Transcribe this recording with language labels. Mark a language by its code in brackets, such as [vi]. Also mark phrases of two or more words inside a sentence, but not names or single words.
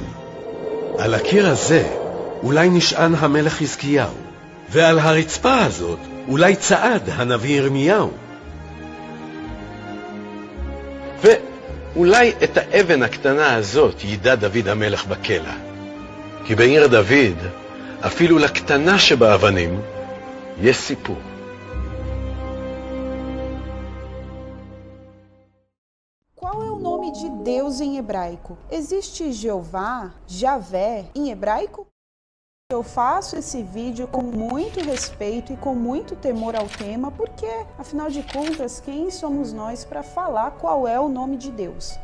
[he] על הקיר הזה אולי נשען המלך חזקיהו, ועל הרצפה הזאת אולי צעד הנביא ירמיהו. ואולי את האבן הקטנה הזאת ידע דוד המלך בקלע. כי בעיר דוד, אפילו לקטנה שבאבנים, יש סיפור. [pt] Qual é o nome de Deus em hebraico? Existe Jeová, Javé, em hebraico? Eu faço esse vídeo com muito respeito e com muito temor ao tema, porque, afinal de contas, quem somos nós para falar qual é o nome de Deus?